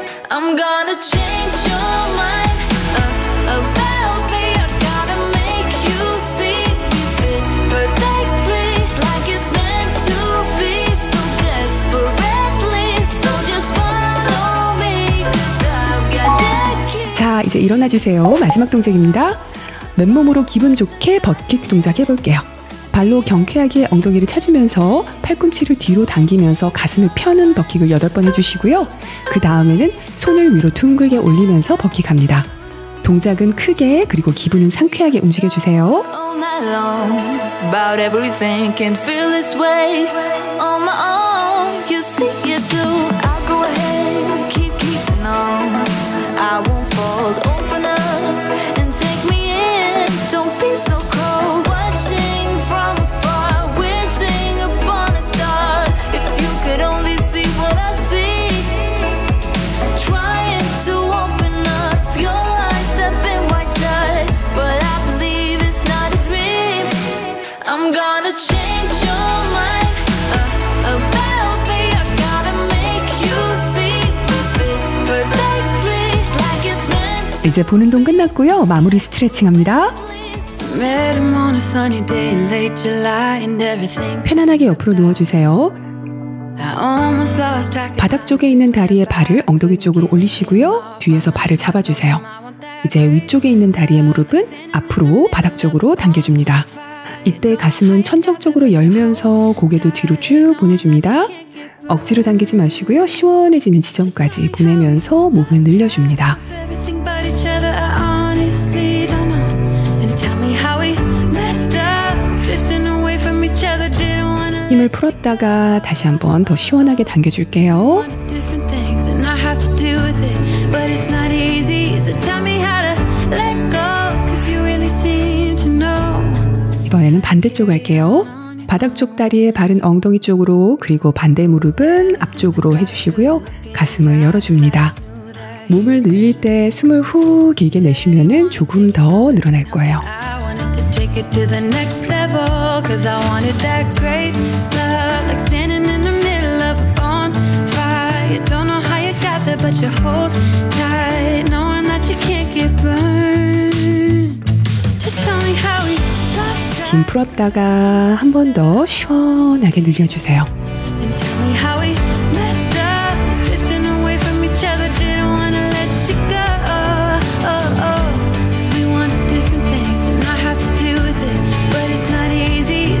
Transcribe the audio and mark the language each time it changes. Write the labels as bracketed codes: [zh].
[en] I'm gonna change your mind about me. I gotta make you see me fit perfectly, like it's meant to be, so desperately. So just follow me, 'cause I've got that key. [ko] 자, 이제 일어나 주세요. 마지막 동작입니다. 맨몸으로 기분 좋게 버킥 동작 해볼게요. 발로 경쾌하게 엉덩이를 차주면서 팔꿈치를 뒤로 당기면서 가슴을 펴는 버킥을 8번 해주시고요. 그 다음에는 손을 위로 둥글게 올리면서 버킥합니다. 동작은 크게 그리고 기분은 상쾌하게 움직여주세요. [en] All night long, about everything, can feel this way on my own. You see it too. I'll go ahead, keep keeping on. I won't fold, open up and take me in. Don't be so cold. Watching from afar, wishing upon a star. If you could only see what I see. Trying to open up your eyes, stepping wide shut, but I believe it's not a dream. I'm gonna change your mind about me. I gotta make you see me fit perfectly, like it's meant to. [ko] 이제 보는 동 끝났고요. 마무리 스트레칭합니다. [en] Met him on a sunny day in late July and everything. [ko] 편안하게 옆으로 누워주세요. [en] I almost lost track. [ko] 바닥 쪽에 있는 다리의 발을 엉덩이 쪽으로 올리시고요. 뒤에서 발을 잡아주세요. 이제 위쪽에 있는 다리의 무릎은 앞으로 바닥 쪽으로 당겨줍니다. 이때 가슴은 천정 쪽으로 열면서 고개도 뒤로 쭉 보내줍니다. 억지로 당기지 마시고요. 시원해지는 지점까지 보내면서 몸을 늘려줍니다. [en] Everything but each other, I honestly don't know. And tell me how we messed up, drifting away from each other, didn't wanna [ko] 힘을 풀었다가 다시 한번 더 시원하게 당겨줄게요. [en] different things, and I have to deal with it, but it's not easy. So tell me how to let go, 'cause you really seem to know. [ko] 이번에는 반대쪽 할게요. 바닥 쪽 다리의 발은 엉덩이 쪽으로, 그리고 반대 무릎은 앞쪽으로 해주시고요. 가슴을 열어줍니다. 몸을 늘릴 때 숨을 후 길게 내쉬면은 조금 더 늘어날 거예요. [en] I wanted to take it to the next level, 'cause I wanted that great love, like standing in the middle of a bonfire. You don't know how you got there, but you hold tight, knowing that you can't get burned. Just tell me how we lost track, [ko] 힘 풀었다가 한 번 더 시원하게 늘려주세요. [en] and tell me how we messed up, drifting away from each other, didn't wanna let you go. Oh, oh, 'cause we want different things, and I have to deal with it, but it's not easy.